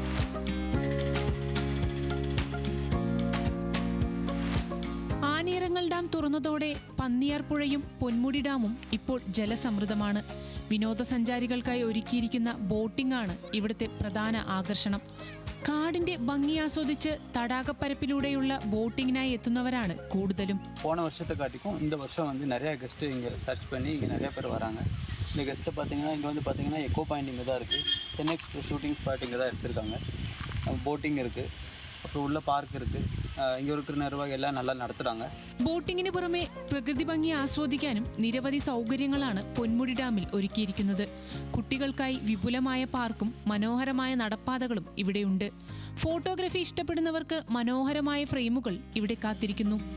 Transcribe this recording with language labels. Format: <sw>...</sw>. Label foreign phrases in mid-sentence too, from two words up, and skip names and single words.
<ml>ആനയിറങ്ങൽ ഡാം തുറന്നതോടെ പന്നിയാർ പുഴയും പൊന്മുടി ഡാമും ഇപ്പോൾ ജലസമൃദ്ധമാണ്. വിനോദസഞ്ചാരികൾക്കായി ഒരുക്കിയിരിക്കുന്ന ബോട്ടിംഗ് ആണ് ഇവിടുത്തെ പ്രധാന ആകർഷണം. കാടിന്റെ ഭംഗി ആസ്വദിച്ച് തടാകപ്പരപ്പിലൂടെയുള്ള ബോട്ടിങ്ങിനായി എത്തുന്നവരാണ് കൂടുതലും.</ml> <ta>போன வருஷத்தை காட்டிக்கும் இந்த வருஷம் வந்து நிறைய கெஸ்ட்டு இங்கே சர்ச் பண்ணி இங்கே நிறைய பேர் வராங்க. இந்த கெஸ்ட்டில் பார்த்தீங்கன்னா இங்கே வந்து பார்த்தீங்கன்னா</ta> <en>echo point</en> <ta>இங்கே தான் இருக்குது. சென்னை எக்ஸ்பிரஸ்</ta> <en>shooting spot</en> <ta>இங்கே தான் எடுத்திருக்காங்க. போட்டிங் இருக்குது, அப்புறம் உள்ள பார்க் இருக்குது. இங்கே இருக்கிற நிர்வாகம் எல்லாம் நல்லா நடத்துகிறாங்க.</ta> <ml>ബോട്ടിങ്ങിന് പുറമെ പ്രകൃതി ഭംഗി ആസ്വദിക്കാനും നിരവധി സൗകര്യങ്ങളാണ് പൊന്മുടി ഡാമിൽ ഒരുക്കിയിരിക്കുന്നത്. കുട്ടികൾക്കായി വിപുലമായ പാർക്കും മനോഹരമായ നടപ്പാതകളും ഇവിടെയുണ്ട്. ഫോട്ടോഗ്രാഫി ഇഷ്ടപ്പെടുന്നവർക്ക് മനോഹരമായ ഫ്രെയിമുകൾ ഇവിടെ കാത്തിരിക്കുന്നു.</ml>